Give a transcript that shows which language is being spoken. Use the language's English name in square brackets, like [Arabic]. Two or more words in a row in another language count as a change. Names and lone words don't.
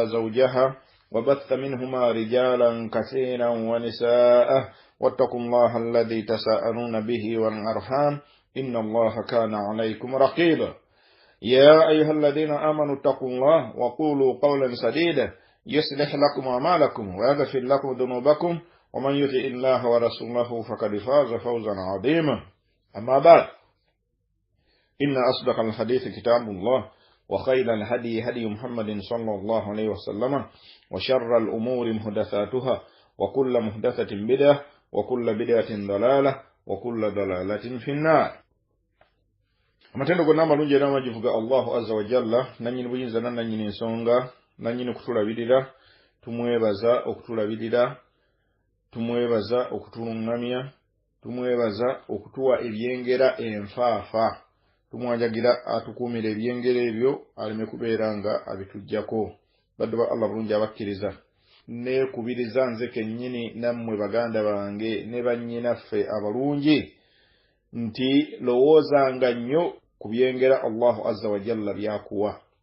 [Arabic] زوجها وبث منهما رجالا كثيرا ونساء واتقوا الله الذي تساءلون به والأرحام إن الله كان عليكم رقيبا يا أيها الذين آمنوا اتقوا الله وقولوا قولا سديدا يصلح لكم أعمالكم ويغفر لكم ذنوبكم ومن يطع الله ورسوله فقد فاز فوزا عظيما أما بعد إن أصدق الحديث كتاب الله وخير الهدي هدي محمد صلى الله عليه وسلم وشر الأمور محدثاتها وكل محدثة بدعة وكل بدعة ضلالة وكل ضلالة في النار. [Ganda] amatendo gonna malungi era majivuga [Arabic] الله عز وجل [Ganda] nanyini buyinza nanyini ensonga nanyini kutulabirira tumwebaza okutulabirira tumwebaza okutulungamya tumwebaza okutuwa ebyengera enfaafa tumwanjagira atukumira ebyengera ebyo aleme kubeeranga abitujjako badduba Allah bulungi abakkiriza ne kubiriza nze kennyini nammwe baganda bange ne bannyinaffe abalungi nti lowoozanga nnyo ku byengera [Arabic] الله عز وجل [Ganda] byakuwa